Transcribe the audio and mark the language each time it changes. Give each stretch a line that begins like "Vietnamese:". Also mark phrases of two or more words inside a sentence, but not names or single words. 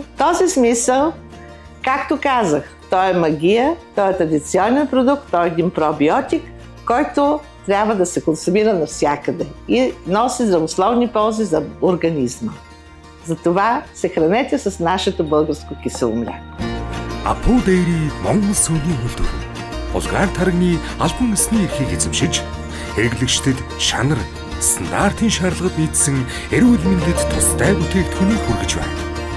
Bulgarian: В този смисъл, както казах, той е магия, той е традиционен продукт, той е един пробиотик, който трябва да се консумира навсякъде и носи здравословни ползи за организма. Затова се хранете с нашето българско кисело мляко.
Mongolian: Апу Dairy Монгол сүлийн үйлдвэр улгаар тархины албан ёсны эрхийг эзэмшиж хэрэглэгчдэд шанар, стандартын шаардлагад нийцсэн эрүүл мэндэд тустай бүтээгдэхүүнийг хүргэж байна.